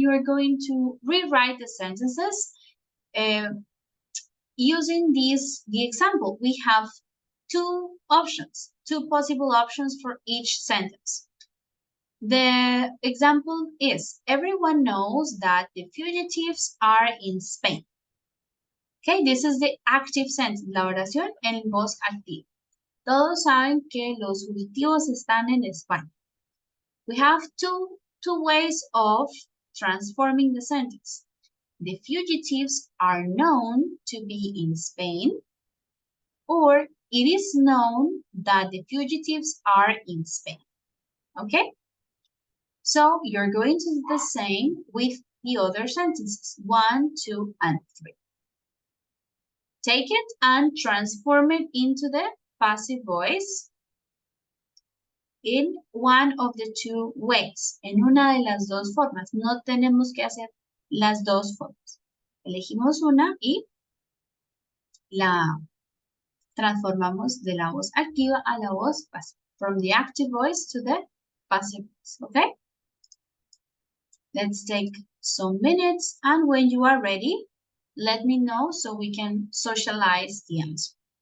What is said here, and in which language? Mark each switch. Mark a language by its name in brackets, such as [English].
[English] You are going to rewrite the sentences using the example. We have 2 options, 2 possible options for each sentence. The example is, everyone knows that the fugitives are in Spain. Okay, this is the active sentence, [Spanish] la oración en voz activa. Todos saben que los fugitivos están en España. [English] We have two ways of transforming the sentence. The fugitives are known to be in Spain, or it is known that the fugitives are in Spain. Okay? So you're going to do the same with the other sentences, 1, 2, and 3. Take it and transform it into the passive voice in one of the 2 ways, [Spanish] en una de las 2 formas. No tenemos que hacer las 2 formas. Elegimos una y la transformamos de la voz activa a la voz pasiva. [English] From the active voice to the passive voice, okay? Let's take some minutes, and when you are ready, let me know so we can socialize the answer.